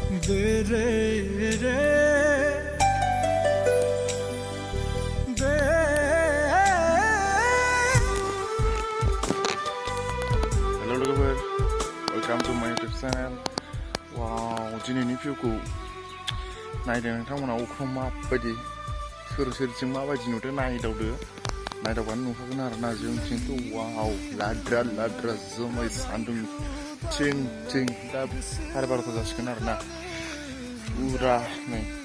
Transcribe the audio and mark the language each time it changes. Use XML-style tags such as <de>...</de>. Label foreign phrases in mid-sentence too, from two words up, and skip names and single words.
<en>Hello logoफोर, welcome to my YouTube channel.</en> <brx>Wow, दिनैनि भिउखौ नायदों नोंथांमोना अख्रां माबायदि सोरथिं माबायदि नुदों नायदावबानो नुखागोन आरोना जोंथिंथ' वाव लाद्रा जोमै सान्दुं थिं दा 12:30 जासिगोन आरोना पुरा नै</brx>